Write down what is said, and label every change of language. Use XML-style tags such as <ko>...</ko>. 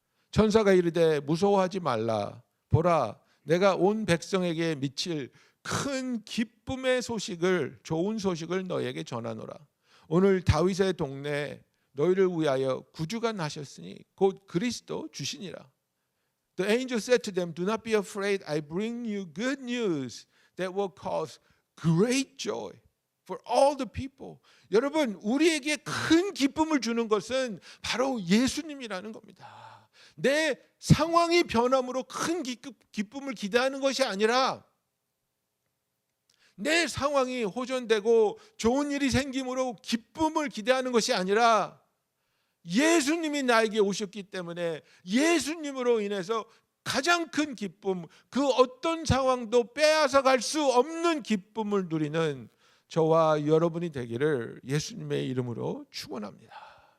<ko>천사가 이르되 무서워하지 말라. 보라, 내가 온 백성에게 미칠 큰 기쁨의 소식을, 좋은 소식을 너에게 전하노라. 오늘 다윗의 동네에 너희를 위하여 구주가 나셨으니 곧 그리스도 주시니라.</ko> <en>The angel said to them, do not be afraid. I bring you good news that will cause great joy for all the people.</en> <ko>여러분, 우리에게 큰 기쁨을 주는 것은 바로 예수님이라는 겁니다. 내 상황이 변함으로 큰 기쁨을 기대하는 것이 아니라 내 상황이 호전되고 좋은 일이 생김으로 기쁨을 기대하는 것이 아니라 예수님이 나에게 오셨기 때문에 예수님으로 인해서 가장 큰 기쁨, 그 어떤 상황도 빼앗아 갈 수 없는 기쁨을 누리는 저와 여러분이 되기를 예수님의 이름으로 축원합니다.</ko>